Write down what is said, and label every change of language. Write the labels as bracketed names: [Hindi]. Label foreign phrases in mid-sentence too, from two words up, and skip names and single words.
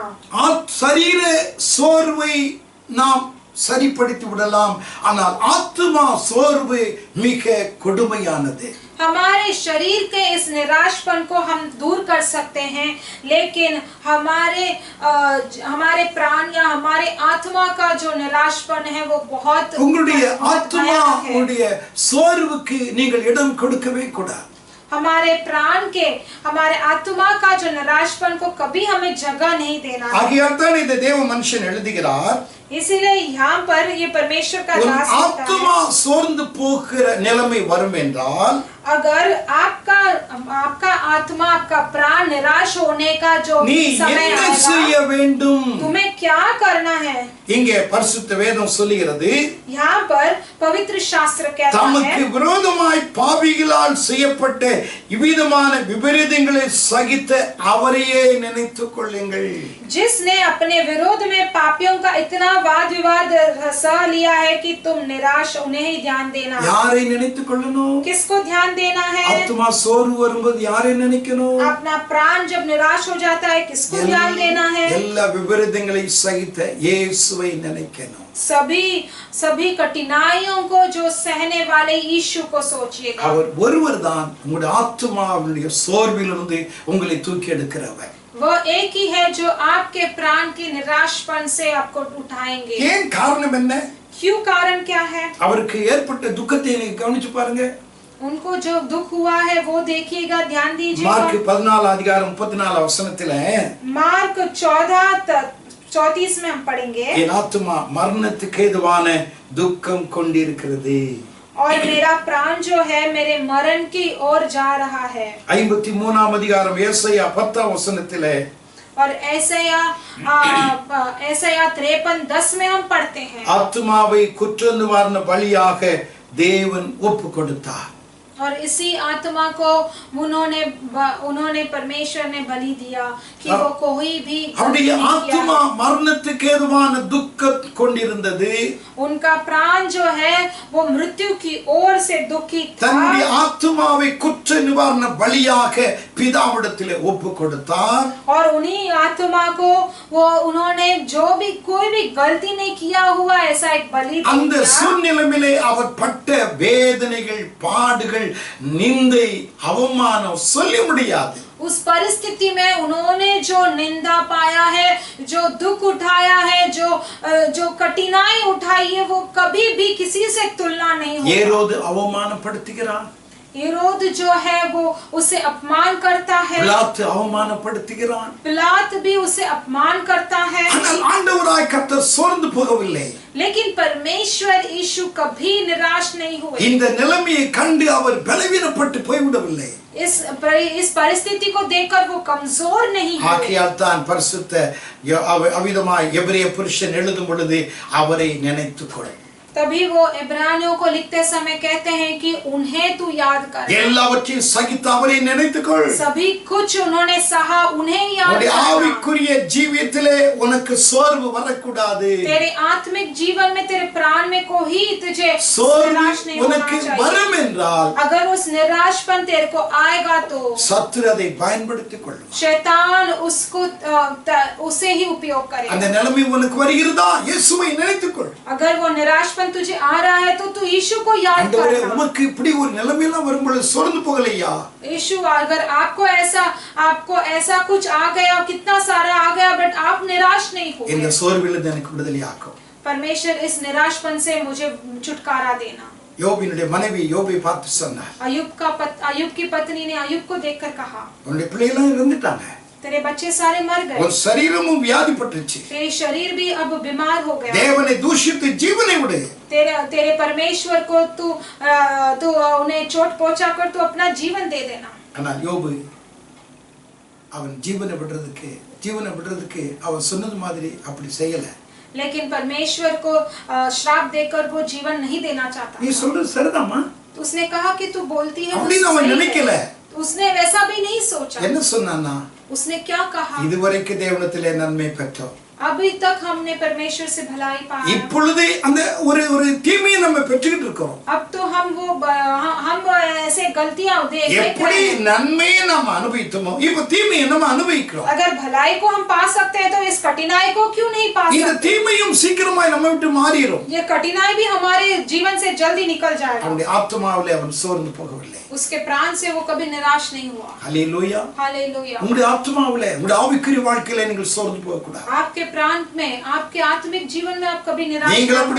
[Tamil] சரீர சோர்வை நாம் சரிப்படுத்தி விடலாம், ஆனால் ஆத்துமா சோர்வு மிக கொடுமையானது. [Hindi] हमारे शरीर के इस निराशपन को हम दूर कर सकते हैं, लेकिन हमारे प्राण या हमारे आत्मा का जो निराशपन है वो बहुत [Tamil] உங்களுடைய ஆத்மாவுடைய சோர்வுக்கு நீங்கள் இடம் கொடுக்கவே கூடாது. [Hindi] हमारे प्राण के, हमारे आत्मा का जो निराशपन को कभी हमें जगह नहीं देना. [Tamil] ஆகையால் தான் இந்த தேவ மனுஷன் எழுதுகிறார், [Hindi] इसीलिए यहाँ पर ये परमेश्वर का दास [Tamil] आत्मा சோர்ந்து போகிற நிலைமை வரும் என்றால், [Hindi] अगर आपका आत्मा, आपका प्राण निराश होने का जो समय आएगा, तुम्हें क्या करना है? [Tamil] இங்கே பரிசுத்த வேதம் சொல்லுகிறது, [Hindi] यहाँ पर पवित्र शास्त्र कहता है, [Tamil] தமக்கு விரோதமாய் பாவிகளால் செய்யப்பட்ட இவ்விதமான விபரீதங்களை சகித்த அவரையே நினைத்துக் கொள்ளுங்கள். [Hindi] जिसने अपने विरोध में पापियों का इतना वाद विवाद सह लिया है कि तुम निराश, उन्हें ही ध्यान देना. [Tamil] யாரை நினைத்துக் கொள்ளணும்? [Hindi] किसको ध्यान देना है? [Tamil] ஆத்மா சோர்வு வரும்போது யாரை நினைக்கணும்? [Hindi] अपना प्राण जब निराश हो जाता है किसको ध्यान देना है? [Tamil] எல்லா விபரீதங்களை சகித்த இயேசுவை நினைக்கணும். [Hindi] सभी कठिनाइयों को जो सहने वाले यीशु को सोचिएगा. [Tamil] அவர் ஒருவர்தான் உங்களுடைய ஆத்மாவுடைய சோர்விலிருந்து உங்களை தூக்கி எடுக்கிறவர். [Hindi] वो एक ही है जो आपके प्राण के निराशपन से आपको उठाएंगे. [Tamil] ஏன் காரணம் என்ன? [Hindi] क्यों कारण क्या है? [Tamil] அவருக்கு ஏற்பட்ட துக்கத்தை நீங்க கவனிச்சு பாருங்க. [Hindi] उनको जो दुख हुआ है वो देखिएगा, ध्यान दीजिएगा. [Tamil] மார்க் 14 அதிகாரம் 34 வசனத்தில [Hindi] मार्क 14:34 में हम पढ़ेंगे, [Tamil] என் ஆத்துமா மரணத்துக்கு ஏதுவான துக்கம் கொண்டிருக்கிறது. [Hindi] और मेरा प्राण जो है मेरे मरण की ओर जा रहा है. [Tamil] 53ஆம் அதிகாரம் ஏசாயா 10ஆம் வசனத்தில [Hindi] और ऐसाया 53:10 में हम पढ़ते हैं, [Tamil] ஆத்துமாவை குற்ற நிவாரண பலியாக தேவன் ஒப்பு கொடுத்தார். [Hindi] और इसी आत्मा को उन्होंने परमेश्वर ने बलि दिया कि वो कोई भी [Tamil] அவருடைய ஆத்மா மரணத்துக்கு ஏதுவான துக்கம் கொண்டிருந்தது. [Hindi] उनका प्राण जो है वो मृत्यु की ओर से दुखी था. [Tamil] தன்னுடைய ஆத்மாவை குற்ற நிவாரண பலியாக பிதாவிடத்திலே ஒப்பு கொடுத்தார். [Hindi] और उन्हीं आत्मा को वो उन्होंने जो भी कोई भी गलती नहीं किया हुआ ऐसा एक बलि दिया. [Tamil] அந்த சூழ்நிலையிலே அவர் பட்ட வேதனைகள், பாடுகள், நிந்தை, அவமானம் சொல்ல முடியாது. [Hindi] उस परिस्थिति में उन्होंने जो निंदा पाया है, जो दुख उठाया है, जो कठिनाई उठाई है, वो कभी भी किसी से तुलना नहीं होगा. [Tamil] ஏரோது அவமானப்படுத்துகிறான். [Hindi] हेरोद जो है वो उसे अपमान करता है. [Tamil] பிலாத்து அவமானப்படுத்துகிறான். [Hindi] पिलात भी उसे अपमान करता है. [Tamil] ஆனால் ஆண்டவராய் கர்த்தர் சோர்ந்து போகவில்லை. [Hindi] लेकिन परमेश्वर यीशु कभी निराश नहीं हुए. [Tamil] இந்த நிலைமையை கண்டு அவர் பலவீனப்பட்டு போய்விடவில்லை. [Hindi] इस परिस्थिति को देखकर वो कमजोर नहीं हुए. [Tamil] ஆகையால் தான் பரிசுத்த அவிதமாய் எபிரெய புருஷன் எழுதும் பொழுது அவரை நினைத்துக்கொள். [Hindi] तभी वो इब्रानियों को लिखते समय कहते हैं कि उन्हें तू याद कर। [Tamil] எல்லாவற்றையும் சகித்து அவரை நினைத்துக்கொள். [Hindi] सभी कुछ उन्होंने सहा, उन्हें याद [Tamil] உன்னுடைய [Hindi] करना। [Tamil] ஆவிக்குரிய ஜீவியத்திலே உனக்கு சோர்வு வரக்கூடாது. [Hindi] तेरे आत्मिक जीवन में, तेरे प्राण में कोई तुझे [Tamil] சோர்வு [Hindi] निराश नहीं होना [Tamil] உனக்கு [Hindi] चाहिए। [Tamil] வரும் என்றால் [Hindi] अगर उस निराशपन तेरे को आएगा तो [Tamil] சத்துரு அதை பயன்படுத்திக் கொள்ளும். [Hindi] शैतान उसको उसे ही उपयोग करेगा। [Tamil] அந்த நிலைமை உனக்கு வருகிறதா, இயேசுவை நினைத்துக்கொள். [Hindi] अगर वो निराशपन तुझे आ रहा है तो तू यीशु को याद [Tamil] ஆண்டவரே, [Hindi] करना। [Tamil] உமக்கு இப்படி ஒரு நிலைமையெல்லாம் வரும்பொழுது சோர்ந்து போகலையா? [Hindi] यीशु, अगर आपको ऐसा कुछ आ गया, कितना सारा आ गया, बट आप निराश नहीं हो [Tamil] இந்த சோர்விலிருந்து எனக்கு விடுதலையாக்கும். [Hindi] परमेश्वर इस निराशपन से मुझे छुटकारा देना। [Tamil] யோபினுடைய மனைவி யோபை பார்த்து சொன்னார், [Hindi] अयुब की पत्नी ने अयुब को देखकर कहा, [Tamil] உன்னுடைய பிள்ளைகளும் இருந்துட்டாங்க, [Hindi] तेरे बच्चे सारे मर गए, [Tamil] உன் சரீரமும் வியாதிப்பட்டுச்சு, [Hindi] तेरी शरीर भी अब बीमार हो गया, [Tamil] தேவனை தூஷித்து ஜீவனை விடு. [Hindi] तेरे परमेश्वर को तू उन्हें चोट पहुंचा कर तू अपना जीवन दे देना। [Tamil] ஆனால் யோபு அவன் ஜீவனை விடுறதுக்கு அவன் சொன்னது மாதிரி அப்படி செய்யல. [Hindi] लेकिन परमेश्वर को श्राप देकर वो जीवन नहीं देना चाहता। [Tamil] நீ சொல்றது சரிதாம்மா, [Hindi] तो उसने कहा कि तू बोलती है वो [Tamil] அப்படின்னு அவன் [Hindi] सही [Tamil] நினைக்கல. [Hindi] है। उसने वैसा भी नहीं सोचा। [Tamil] என்ன சொன்னானா, [Hindi] उसने क्या कहा, [Tamil] இதுவரைக்கும் தேவனிடத்திலே நன்மை பெற்றோம், [Hindi] अभी तक हमने परमेश्वर से भलाई पाया, [Tamil] இப்பொழுது அந்த ஒரு தீமையை நம்ம பெற்றுக்கிட்டு இருக்கோம். [Hindi] अब तो हम ऐसे गलतियां देख [Tamil] எப்படி [Hindi] रहे हैं। [Tamil] நன்மையை நாம் அனுபவித்தோமோ இப்ப தீமையை நம்ம அனுபவிக்கிறோம். [Hindi] अगर भलाई को हम पा सकते हैं तो इस कठिनाई को क्यों नहीं पा [Tamil] இந்த [Hindi] सकते। [Tamil] தீமையும் சீக்கிரமாய் நம்ம விட்டு மாறிடும். [Hindi] ये कठिनाई भी हमारे जीवन से जल्दी निकल जाएगा। [Tamil] அவனுடைய ஆத்மாவிலே அவன் சோர்ந்து போகவில்லை. [Hindi] उसके प्राण से वो कभी निराश नहीं हुआ। [Tamil] ஹல்லேலூயா. [Hindi] हालेलुया। [Tamil] உங்களுடைய ஆத்மாவிலே, உங்களுடைய ஆவிக்குரிய வாழ்க்கையில நீங்கள் சோர்ந்து போக கூடாது. [Hindi] आपके प्राण में, आपके आत्मिक जीवन में आप कभी निराश [Tamil] நீங்கள் [Hindi] नहीं [Tamil] அப்படி